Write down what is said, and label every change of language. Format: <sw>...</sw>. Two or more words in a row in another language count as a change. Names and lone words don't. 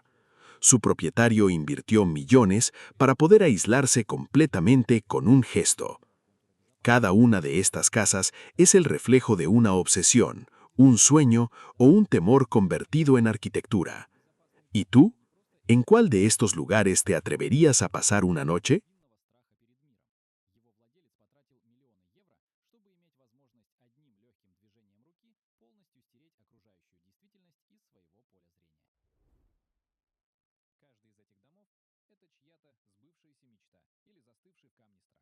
<es>Su propietario invirtió millones para poder aislarse completamente con un gesto. Cada una de estas casas es el reflejo de una obsesión, un sueño o un temor convertido en arquitectura. ¿Y tú? ¿En cuál de estos lugares te atreverías a pasar una noche?</es> <ru>Каждый из этих домов — это чья-то сбывшаяся мечта или застывший в камне страх.</ru>